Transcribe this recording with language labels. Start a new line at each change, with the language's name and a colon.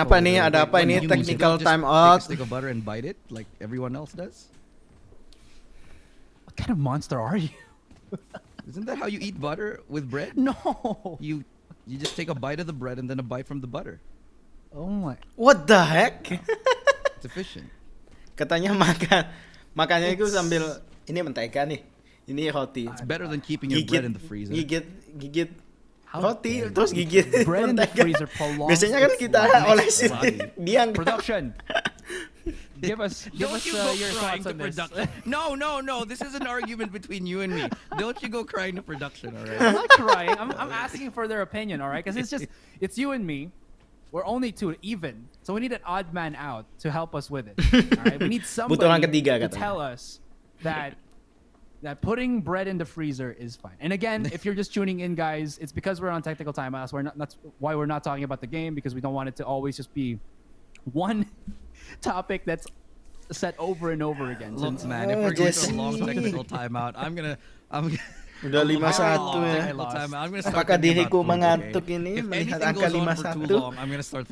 Indonesian: Kenapa nih? Ada apa ini?
English: Technical time out. Take a stick of butter and bite it like everyone else does. What kind of monster are you? Isn't that how you eat butter with bread? No. You just take a bite of the bread and then a bite from the butter. Oh my. What the heck? It's efficient.
Indonesian: Katanya makannya itu sambil ini mentega nih. Ini roti.
English: It's better than keeping your bread in the freezer.
Indonesian: Gigit roti terus gigit
English: bread in the freezer prolonged.
Indonesian: Biasanya kan kita olesin dia
English: production. Give us your thoughts on this. No. This is an argument between you and me. Don't you go crying to production, all right? I'm not crying. I'm asking for their opinion, all right? Because it's you and me. We're only two, even. So we need an odd man out to help us with it. All right? We need somebody to tell us that putting bread in the freezer is fine. And again, if you're just tuning in, guys, it's because we're on technical timeouts. That's why we're not talking about the game, because we don't want it to always just be one topic that's set over and over again. Look, man, if we're going to a long technical timeout, I'm gonna
Indonesian: Udah 5-1 ya. Apakah diriku mengantuk ini melihat angka 5-1?